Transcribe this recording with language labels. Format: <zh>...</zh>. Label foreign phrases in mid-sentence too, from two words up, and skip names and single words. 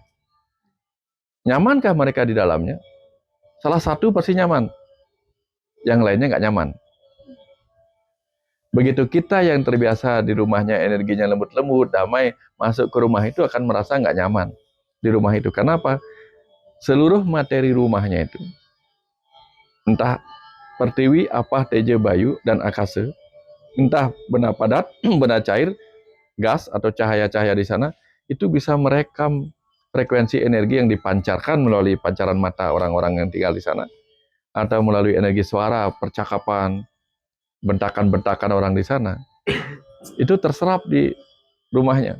<id>Nyamankah mereka di dalamnya? Salah satu pasti nyaman, yang lainnya nggak nyaman. Begitu kita yang terbiasa di rumahnya energinya lembut-lembut, damai, masuk ke rumah itu akan merasa nggak nyaman di rumah itu. Kenapa? Seluruh materi rumahnya itu, entah pertiwi, apah, teja, bayu, dan akase, entah benda padat, benda cair, gas, atau cahaya-cahaya di sana, itu bisa merekam frekuensi energi yang dipancarkan melalui pancaran mata orang-orang yang tinggal di sana, atau melalui energi suara, percakapan, bentakan-bentakan orang di sana, itu terserap di rumahnya.</id>